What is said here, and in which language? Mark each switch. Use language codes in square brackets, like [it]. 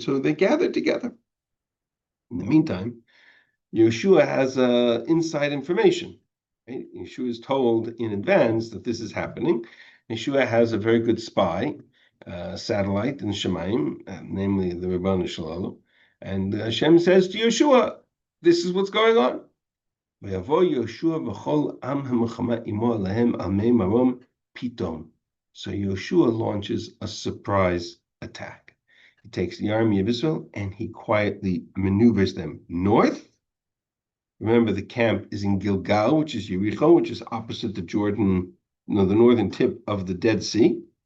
[en] So they gathered together. In the meantime, Yehoshua has inside information. Right? Yehoshua is told in advance that this is happening. Yehoshua has a very good spy, satellite in Shemaim, namely the Rabbanu Shalom. And Hashem says to Yehoshua, this is what's going on. [he] ויבוא יהושע וכל עם המלחמה עמו עליהם על מי מרום פתאום. [en] So Yehoshua launches a surprise attack. He takes the army of Israel and he quietly maneuvers them north. Remember, the camp is in Gilgal, which is Yericho, which is opposite the Jordan, the northern tip of the Dead Sea.